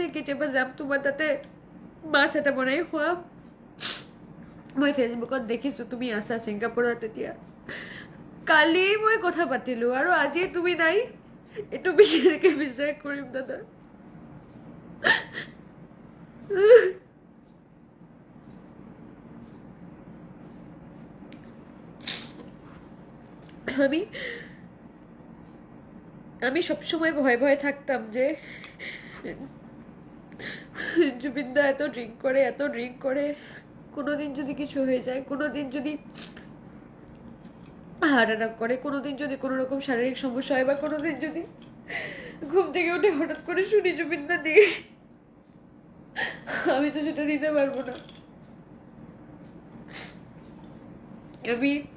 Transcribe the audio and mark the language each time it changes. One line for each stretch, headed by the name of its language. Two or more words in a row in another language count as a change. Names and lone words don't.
Assamese: কেতিয়াবা যাম তোমাৰ তাতে মাছ এটা বনাই খুৱাম মই ফেচবুকত দেখিছো তুমি আছা ছিংগাপুৰত তেতিয়া কালি মই কথা পাতিলো আৰু আজি তুমি নাই এইটো কেনেকে বিশ্বাস কৰিম দাদা
Bangla: আমি সবসময় ভয়ে ভয়ে থাকতাম যে জুবিনদা এত ড্রিঙ্ক করে কোনোদিন যদি কিছু হয়ে যায় কোনোদিন যদি
English: heart attack
Bangla: করে কোনোদিন যদি কোনো রকম শারীরিক সমস্যা হয় বা কোনোদিন যদি ঘুম থেকে উঠে হঠাৎ করে শুনি জুবিনদা নেই আমি তো সেটা নিতে পারবো না আমি